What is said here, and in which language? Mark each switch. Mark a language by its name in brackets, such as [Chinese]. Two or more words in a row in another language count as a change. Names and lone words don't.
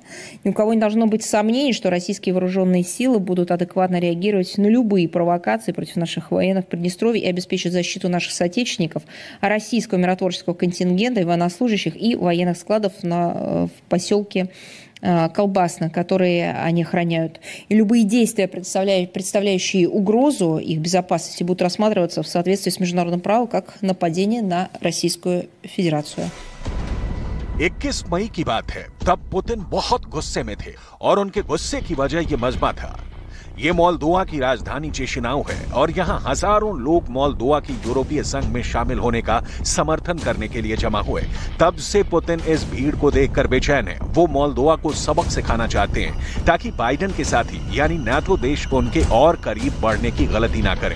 [Russian] Ни у кого не должно быть сомнений, что российские вооруженные силы будут адекватно реагировать на любые провокации против наших военных в Приднестровье и обеспечить защиту наших соотечественников, российского миротворческого контингента и военнослужащих и военных складов в поселке Колбасно, которые они охраняют. И любые действия, представляющие угрозу их безопасности, будут рассматриваться в соответствии с международным правом как нападение на Российскую Федерацию. [Hindi] 21 मई की बात है, तब पुतिन बहुत गुस्से में थे और उनके गुस्से की वजह ये मजमा था। ये मोल्दोवा की राजधानी चिशिनाउ है और यहाँ हजारों लोग मोल्दोवा की यूरोपीय संघ में शामिल होने का समर्थन करने के लिए जमा हुए। तब से पुतिन इस भीड़ को देखकर बेचैन है। वो मोल्दोवा को सबक सिखाना चाहते हैं ताकि बाइडेन के साथी यानी नाटो देश उनके और करीब बढ़ने की गलती ना करें।